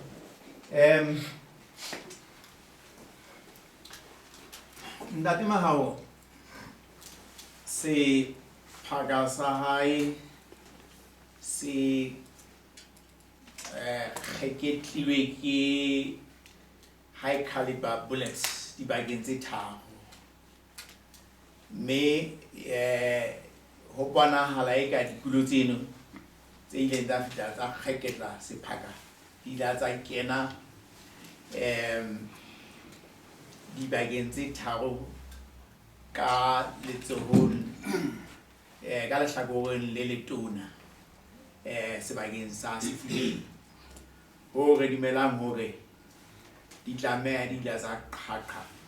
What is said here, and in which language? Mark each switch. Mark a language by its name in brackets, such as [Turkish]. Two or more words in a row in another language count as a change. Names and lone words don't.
[Southern Sotho] Ntate Mahao se phaka sa hae se kgeketlilwe ke [English] high caliber bullets [Southern Sotho] dibakeng tse tharo, mme ho bonahala eka dikulo tseno tse ileng tsa feta tsa kgeketla sephaka di la tsa kena dibakeng tse tharo ka letsohong ka lehlakoreng le letona sebakeng sa Sefuleng, ho re dumelang hore di tlameha di la tsa qhaqha